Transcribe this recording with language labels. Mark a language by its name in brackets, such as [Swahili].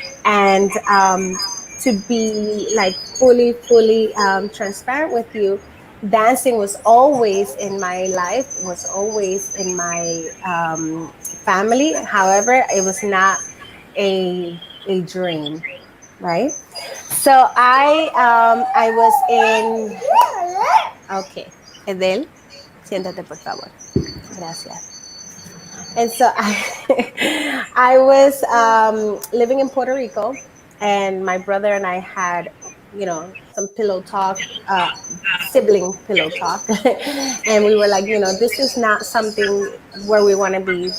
[English] And to be like fully transparent with you, dancing was always in my life, was always in my family. However, it was not a dream, right? So I was in. [Spanish] Okay, Edel, siéntate por favor. Gracias. [English] And so I was living in Puerto Rico, and my brother and I had, some pillow talk, sibling pillow talk, and we were like, this is not something where we want to be.